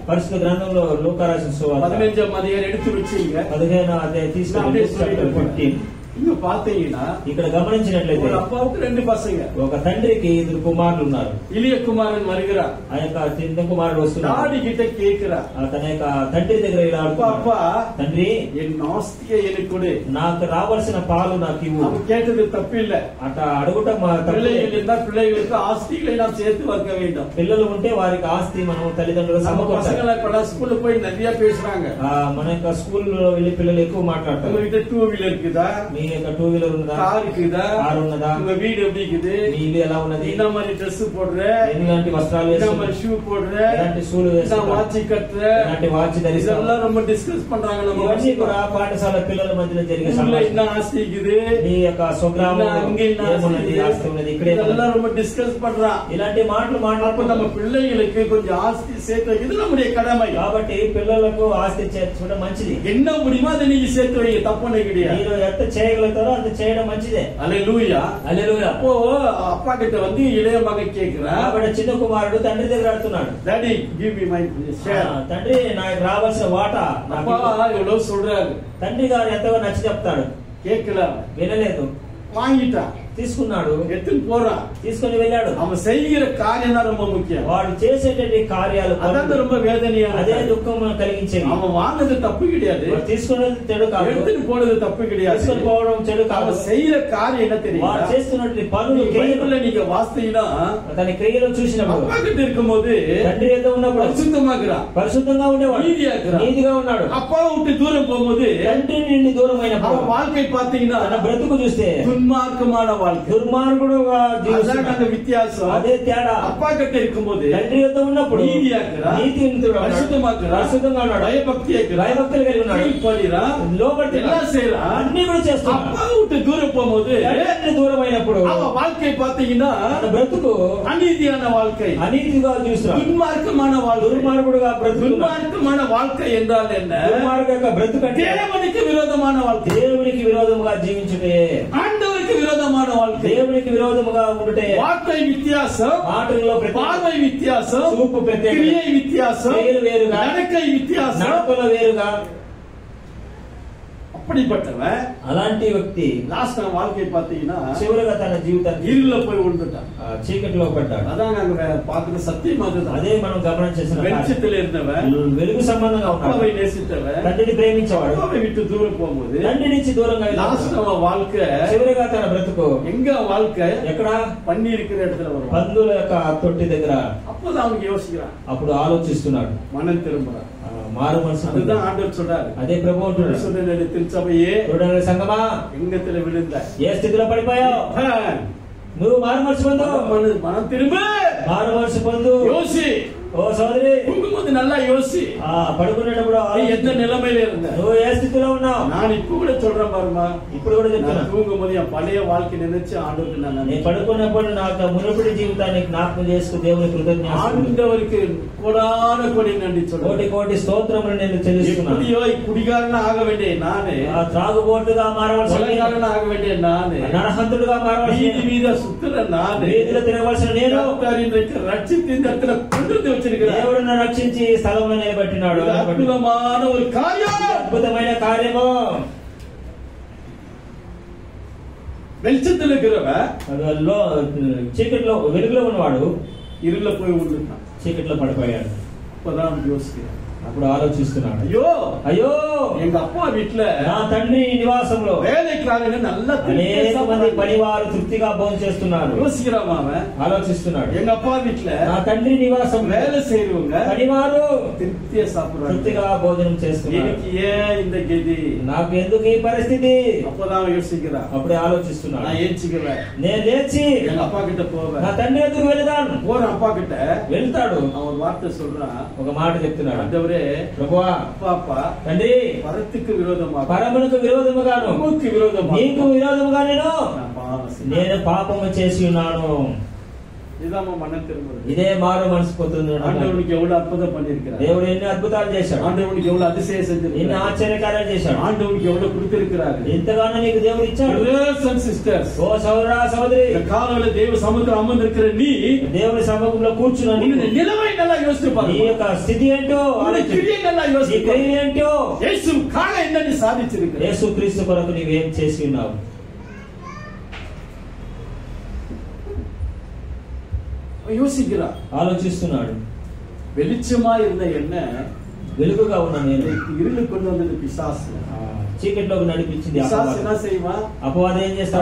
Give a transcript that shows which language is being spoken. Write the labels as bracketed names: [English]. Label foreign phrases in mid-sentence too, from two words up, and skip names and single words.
[Telugu] పరిశుద్ధ గ్రంథంలో లూకా రాసిన సువార్త [Tamil] 15 அதிகாரம் எடுத்து வச்சீங்க. [Telugu] 15వ అధ్యాయం తీసుకొని chapter 14 [Tamil] இங்க பாத்தீங்கன்னா [Telugu] ఇక్కడ గమనించినట్లయితే [Tamil] ஒரு அப்பாவுக்கு 2 பசங்க. [Telugu] ఒక తండ్రికి 2 కుమారులు ఉన్నారు. [Tamil] இளைய குமாரன் வருகிறார். [Telugu] ఆ యొక్క చిన్న కుమారుడు వస్తున్నాడు. [Tamil] டாடி கிட்ட கேக்குறார், [Telugu] తన యొక్క తండ్రి దగ్గర ఇలా [Tamil] அப்பா [Telugu] అడుగుతున్నాడు, [Tamil] அப்பா [Telugu] తండ్రి [Tamil] என் ஆஸ்தியை எனக்கு கொடு. [Telugu] నాకు రావాల్సిన పాలు నాకు ఇవ్వు. [Tamil] அவன் கேட்டது தப்பில்ல. [Telugu] అట్లా అడుగుట మా తప్పే. [Tamil] பிள்ளைகள் இருந்தால் பிள்ளைகளுக்கு ஆஸ்திகளை நாம் சேர்த்து வைக்க வேண்டும். [Telugu] పిల్లలు ఉంటే వారికి ఆస్తి మనం తల్లిదండ్రులు [Tamil] நம்ம [Telugu] సమకూర్చాలి. [Tamil] பசங்களை இப்ப ஸ்கூல்ல போய் நிறைய பேசுறாங்க. [Telugu] మన యొక్క స్కూల్లో వెళ్ళి పిల్లలు ఎక్కువ మాట్లాడతారు. [Tamil] உங்ககிட்ட 2 வீலர் இருக்குதா, [Telugu] మీ యొక్క 2 వీలర్ ఉన్నదా, [Tamil] கார் இருக்குதா, [Telugu] కారు ఉన్నదా, [Tamil] உங்க வீடு எப்படி இருக்குது, [Telugu] మీ ఇల్లు ఎలా ఉన్నది, [Tamil] என்ன மாதிரி ட்ரெஸ் போடுற, [Telugu] ఎలాంటి వస్త్రాలు [Tamil] என்ன [Telugu] వేసుకుంటారు, [Tamil] மாதிரி ஷூ போடுற, [Telugu] ఎలాంటి షూలు [Tamil] என்ன [Telugu] వేసుకుంటారు, [Tamil] வாட்ச் கட்டுற, [Telugu] ఎలాంటి వాచ్ ధరిస్తారు, [Tamil] இதெல்லாம் ரொம்ப டிஸ்கஸ் பண்றாங்க. நம்ம [Telugu] ఇవన్నీ కూడా పాఠశాల పిల్లల మధ్యలో జరిగే [Tamil] ஊர்ல [Telugu] సంభాషణ. [Tamil] என்ன ஆஸ்தி இருக்குது, [Telugu] మీ యొక్క స్వగ్రామం [Tamil] அங்க என்ன [Telugu] ఏమున్నది, ఆస్తి ఉన్నది, ఇక్కడే [Tamil] இதெல்லாம் ரொம்ப டிஸ்கஸ் பண்றான். [Telugu] ఇలాంటి మాటలు [Tamil] அப்ப நம்ம [Telugu] మాట్లాడుకుంటాం. [Tamil] பிள்ளைகளுக்கு கொஞ்சம் ஆஸ்தி சேர்த்து வைக்கிறது நம்முடைய கடமை. [Telugu] కాబట్టి పిల్లలకు ఆస్తి చేర్చుకోవడం మంచిది. [Tamil] என்ன முடியுமோ அதை நீங்க சேர்த்து வைங்க, தப்புனே கிடையாது. [Telugu] మీరు ఎంత చేయగలుగుతారో అంత చేయడం మంచిదే. [Tamil] அல்லேலூயா. [Telugu] హల్లెలూయా. [Tamil] அப்போ அப்பா கிட்ட வந்து இளைய மகன் கேக்குறான், [Telugu] కాబట్టి చిన్న కుమారుడు తండ్రి దగ్గర అడుగుతున్నాడు, [English] Daddy give me my share. [Telugu] తండ్రి నాకు రావాల్సిన వాటా నాకు [Tamil] அப்பா [Telugu] ఇవ్వు." [Tamil] எவ்வளவு சொல்றாரு, [Telugu] తండ్రి గారు ఎంతగా నచ్చి చెప్తాడు, [Tamil] கேட்கல, [Telugu] వినలేదు, [Tamil] வாங்கிட்டான், [Telugu] తీసుకున్నాడు, [Tamil] எடுத்துன்னு போறான். [Telugu] తీసుకొని వెళ్ళాడు. [Tamil] அவன் செய்கிற காரியம் தான் ரொம்ப முக்கியம். [Telugu] వాడు చేసేటువంటి కార్యాలు [Tamil] அதான் ரொம்ப வேதனையான. [Telugu] అదే దుఃఖం కలిగించేది. [Tamil] அவன் வாங்கினது தப்பு கிடையாது, [Telugu] వాడు తీసుకున్నది చెడు కాదు, [Tamil] எடுத்துட்டு போனது தப்பு கிடையாது. [Telugu] తీసుకొని పోవడం చెడు కాదు. [Tamil] அவன் செய்யற காரியம் என்ன [Telugu] వాడు [Tamil] தெரியுமா? [Telugu] చేస్తున్నటువంటి పనులు [Tamil] பைபிள்ல நீங்க வாசித்தீங்கன்னா [Telugu] తన క్రియలు చూసినప్పుడు [Tamil] அப்பா கிட்ட இருக்கும்போது [Telugu] తండ్రి ఏదో ఉన్నప్పుడు [Tamil] பரிசுத்தமாக்குறான், [Telugu] పరిశుద్ధంగా ఉండేవాడు, [Tamil] நீதியா இருக்கிறான். [Telugu] నీతిగా ఉన్నాడు. [Tamil] அப்பாவை விட்டு தூரம் போகும்போது [Telugu] తండ్రి నుండి దూరం అయినప్పుడు [Tamil] அவன் வாழ்க்கை பாத்தீங்கன்னா [Telugu] తన బ్రతుకు చూస్తే [Tamil] துன்மார்க்கமான வாழ்க்கை. [Telugu] దుర్మార్గుడుగా [Tamil] அதான் [Telugu] జీవిస్తున్నాడు. [Tamil] அந்த வித்தியாசம். [Telugu] అదే తేడా. [Tamil] அப்பா கிட்ட இருக்கும்போது [Telugu] తండ్రి యొక్క ఉన్నప్పుడు [Tamil] நீதியா இருக்கிறான், [Telugu] నీతివంతుడు ఉన్నాడు, [Tamil] பரிசுத்தமாக்குறான், [Telugu] పరిశుద్ధంగా ఉన్నాడు, [Tamil] பயபக்தியா இருக்கிறான், [Telugu] భయభక్తులు కలిగి ఉన్నాడు, [Tamil] கீழ்ப்படிறான், [Telugu] లోబడుతున్నాడు, [Tamil] எல்லாம் செய்யறான். [Telugu] అన్ని కూడా చేస్తున్నాడు. [Tamil] அப்பாவை விட்டு தூரம் போகும்போது [Telugu] తండ్రి దూరం అయినప్పుడు [Tamil] அவன் வாழ்க்கை பாத்தீங்கன்னா [Telugu] తన బ్రతుకు [Tamil] அநீதியான வாழ்க்கை, [Telugu] అనీతిగా చూస్తున్నాడు, [Tamil] துன்மார்க்கமான வாழ்க்கை. [Telugu] దుర్మార్గుడుగా బ్రతుకుతున్నాడు. [Tamil] துன்மார்க்கமான வாழ்க்கை என்றால் என்ன? [Telugu] దుర్మార్గ యొక్క బ్రతుకంటే [Tamil] தேவனுக்கு விரோதமான வாழ்க்கை, [Telugu] దేవునికి విరోధముగా జీవించుటే, [Tamil] ஆண்டவருக்கு விரோதமான வாழ்க்கை. [Telugu] దేవునికి విరోధముగా ఉండుటే, [Tamil] வார்த்தை வித்தியாசம், [Telugu] మాటల్లో [Tamil] பார்வை வித்தியாசம், [Telugu] చూపు ప్రత్యేకత, [Tamil] கிரியை வித்தியாசம், [Telugu] క్రియలు వేరుగా, [Tamil] நடக்கை வித்தியாசம். [Telugu] నడకల వేరుగా. [Tamil] அப்படிப்பட்டவன் [Telugu] అలాంటి వ్యక్తి [Tamil] லாஸ்ட் வாழ்க்கை பாத்தீங்கன்னா [Telugu] చివరిగా తన జీవితాన్ని [Tamil] இருள போய் விழுந்துட்டான். [Telugu] చీకటిలో పడ్డాడు. [Tamil] அதான் நாங்க பாக்குற சத்தியம் அதுதான். [Telugu] అదే మనం గమనించేసిన కార్యం. [Tamil] வெளிச்சத்தில் இருந்தவன், [Telugu] వెలుగు సంబంధంగా [Tamil] அப்பாவை [Telugu] ఉన్నాడు, [Tamil] நேசித்தவன், [Telugu] తండ్రిని ప్రేమించేవాడు, [Tamil] அப்பாவை விட்டு தூரம் போகும்போது [Telugu] తండ్రి నుంచి దూరంగా [Tamil] லாஸ்ட் [Telugu] వెళ్ళాడు. [Tamil] அவன் வாழ்க்கை [Telugu] చివరిగా తన బ్రతుకు [Tamil] எங்க வாழ்க்கை [Telugu] ఎక్కడ? [Tamil] பண்ணி இருக்கிற இடத்துல வரும். [Telugu] పందుల యొక్క తొట్టి దగ్గర. [Tamil] அப்போதான் அவனுக்கு யோசிக்கிறான், [Telugu] అప్పుడు ఆలోచిస్తున్నాడు, [Tamil] மனம் திரும்புறான். [Telugu] మారు మనసు. [Tamil] அதுதான் ஆண்டவர் சொல்றாரு, [Telugu] అదే ప్రభు అంటున్నాడు, [Tamil] சொல்ற திருச்சபையே [Telugu] చూడండి సంగమా, [Tamil] எங்கத்துல விழுந்த [Telugu] ఏ స్థితిలో పడిపోయావు, నువ్వు మారు మనసు పొందు, [Tamil] மனம் திரும்ப, [Telugu] మారు మనసు పొందు, [Tamil] யோசி, [Telugu] ఓ సోదరి, [Tamil] தூங்கும்போது நல்லா யோசி. [Telugu] పడుకునేటప్పుడు [Tamil] நீ எந்த நிலைமையில இருந்த? [Telugu] నువ్వు ఏ స్థితిలో ఉన్నావు? [Tamil] நான் இப்ப கூட சொல்றேன் பாருமா, [Telugu] ఇప్పుడు కూడా చెప్తున్నా. [Tamil] தூங்கும்போது என் பழைய வாழ்க்கை நினைச்சு ஆண்டவருக்கு நான் [Telugu] నేను పడుకున్నప్పుడు నాకు మునుపటి జీవితాన్ని జ్ఞాపకం చేసుకుని దేవుని కృతజ్ఞత [Tamil] ஆண்டவருக்கு கோடான கோடி நன்றி [Telugu] కోటి [Tamil] சொல்றேன். [Telugu] కోటి స్తోత్రములు నేను చెల్లిస్తున్నాను. [Tamil] எப்படியோ குடிகாரனா ஆக வேண்டிய நானே, [Telugu] త్రాగుబోటుగా మారవలసిన, [Tamil] கொலைகாரனா ஆக வேண்டிய நானே, [Telugu] నరహంతుడుగా మారవలసిన, [Tamil] வீதி வீத சுத்துற நானே, [Telugu] వీధిలో తిరగవలసిన నేను [Tamil] ரட்சித்து இந்த இடத்துல கொண்டு வந்து வச்சிருக்கிறேன். [Telugu] దేవుడు నన్ను రక్షించి ఈ స్థలంలో నిలబెట్టినాడు. [Tamil] அற்புதமான ஒரு காரியம், [Telugu] అద్భుతమైన కార్యము. [Tamil] வெளிச்சத்தில் இருக்கிறவன் [Telugu] చీకట్లో వెలుగులో ఉన్నవాడు [Tamil] இருள போய் விழுந்தான். [Telugu] చీకట్లో పడిపోయాడు. [Tamil] இப்பதான் யோசிக்கிறேன். [Telugu] అప్పుడు ఆలోచిస్తున్నాడు, [Tamil] ஐயோ [Telugu] అయ్యో [Tamil] எங்க அப்பா வீட்டுல [Telugu] నా తండ్రి నివాసంలో [Tamil] வேலைக்காக நல்லா [Telugu] అనేక మంది పనివారు తృప్తిగా భోజనం చేస్తున్నారు. [Tamil] யோசிக்கிறான் அவன், [Telugu] ఆలోచిస్తున్నాడు, [Tamil] எங்க அப்பா வீட்டுல [Telugu] నా తండ్రి నివాసం [Tamil] வேலை செய்யறவங்க [Telugu] పనివారు [Tamil] திருப்தியா சாப்பிடுறாங்க, [Telugu] తృప్తిగా భోజనం చేస్తున్నారు. [Tamil] எனக்கு ஏன் இந்த கதி? [Telugu] నాకు ఎందుకు ఈ పరిస్థితి? [Tamil] அப்பதான் யோசிக்கிறான். [Telugu] అప్పుడే ఆలోచిస్తున్నాడు, [Tamil] நான் ஏச்சிக்குவேன், [Telugu] నేను లేచి [Tamil] எங்க அப்பா கிட்ட போவேன். [Telugu] నా తండ్రి ఎందుకు వెళదాను? [Tamil] போற அப்பா கிட்ட [Telugu] వెళ్తాడు. [Tamil] அவன் ஒரு வார்த்தை சொல்றான், [Telugu] ఒక మాట చెప్తున్నాడు, [Tamil] ஆண்டவரே [Telugu] ప్రభువా, [Tamil] அப்பா [Telugu] తండ్రి, [Tamil] பரத்துக்கு விரோதமாக [Telugu] పరమునకు విరోధముగాను, [Tamil] நமக்கு விரோதமாக [Telugu] నీకు విరోధముగా [Tamil] நான் பாவம் செய்தேன். [Telugu] నేను పాపము చేసి ఉన్నాను. [Tamil] இதான் மனம் திரும்புறது. [Telugu] ఇదే మారు మనసు పొందుతుంది. [Tamil] ஆண்டவனுக்கு எவ்வளவு அற்புதம் பண்ணிருக்கிறார், [Telugu] దేవుడు ఎన్ని అద్భుతాలు చేశాడు, [Tamil] ஆண்டவனுக்கு எவ்வளவு அதிசயம் [Telugu] ఎన్ని [Tamil] செஞ்சிருக்கிறார், [Telugu] ఆశ్చర్యకార్యాలు చేశాడు, [Tamil] ஆண்டவனுக்கு எவ்வளவு கொடுத்திருக்கிறார். [Telugu] ఎంతగానో నీకు దేవుడు ఇచ్చాడు. [English] Brothers and sisters, [Telugu] ఓ సోదరా సోదరి, [Tamil] இந்த காலையில தேவ சமுத்திரம் அமர்ந்திருக்கிற நீ [Telugu] దేవుని సముఖంలో కూర్చున్నాను. [Tamil] உன்னுடைய நிலைமை நல்லா யோசிச்சு [Telugu] నీ [Tamil] பாரு, [Telugu] యొక్క స్థితి ఏంటో, [Tamil] உன்னுடைய கிரியை நல்லா [Telugu] నీ [Tamil] யோசிச்சு பாரு. [Telugu] క్రియ ఏంటో, [Tamil] இயேசு கால என்ன நீ சாதிச்சிருக்கிற? [Telugu] యేసు క్రీస్తు కొరకు నీవేం చేసి ఉన్నావు? [Tamil] யோசிக்கிறான், [Telugu] ఆలోచిస్తున్నాడు. [Tamil] வெளிச்சமா இருந்த என்ன [Telugu] వెలుగుగా ఉన్న నేను [Tamil] இருளு கொண்டு வந்தது பிசாசு. [Telugu] చీకట్లోకి నడిపించింది [Tamil] பிசாசு [Telugu] అపవాది. [Tamil] என்ன செய்வான்? [Telugu] అపవాది ఏం చేస్తాము?